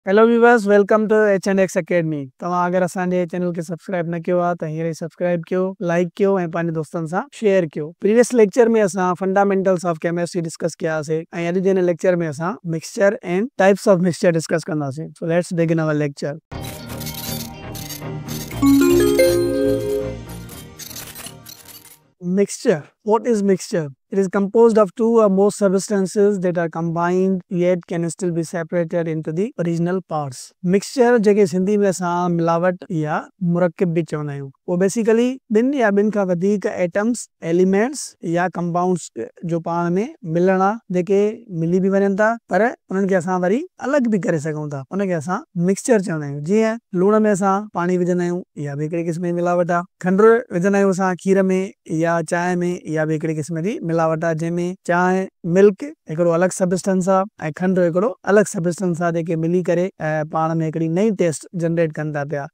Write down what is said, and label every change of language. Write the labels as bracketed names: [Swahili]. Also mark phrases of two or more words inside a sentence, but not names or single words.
[English] Hello viewers, welcome to H&X academy. [Sindhi] तव्हां अगर असांजे चैनल के सब्सक्राइब न किया त हींअर सब्सक्राइब कयो, लाइक कयो ऐं पंहिंजे दोस्तनि सां शेयर कयो। [English] previous lecture [Sindhi] में असां [English] fundamentals of chemistry discuss [Sindhi] कियासीं ऐं अॼु जे हिन लेक्चर में असां [English] mixture and types of mixture discuss [Sindhi] कंदासीं। [English] So let's begin our lecture. Mixture. What is mixture? It is composed of two or more substances that are combined yet can still be separated into the original parts. [Sindhi] Mixture जेके सिंधी में असां मिलावट या मुरक्किब भी चवंदा आहियूं, वो बेसिकली ॿिनि या ॿिनि खां वधीक [English] atoms, elements [Sindhi] या कंपाउंड्स जो पाण में मिलणा जेके मिली भी वञनि था पर उन्हनि खे असां वरी अलॻि भी करे सघूं था, उनखे असां मिक्सचर चवंदा आहियूं। जीअं लूण में असां पाणी विझंदा आहियूं, इहा भी हिकिड़े क़िस्म जी मिलावट आहे। खंडु विझंदा आहियूं असां खीर में या चांहि में, इहा भी हिकिड़े क़िस्म जी मिलावट आहे, जंहिंमें चांहि मिल्क हिकिड़ो अलॻि सबस्टेंस आहे ऐं खंडु हिकिड़ो अलॻि सबस्टेंस आहे, जेके मिली करे पाण में हिकिड़ी नई [English] taste generate [Sindhi] कनि था पिया।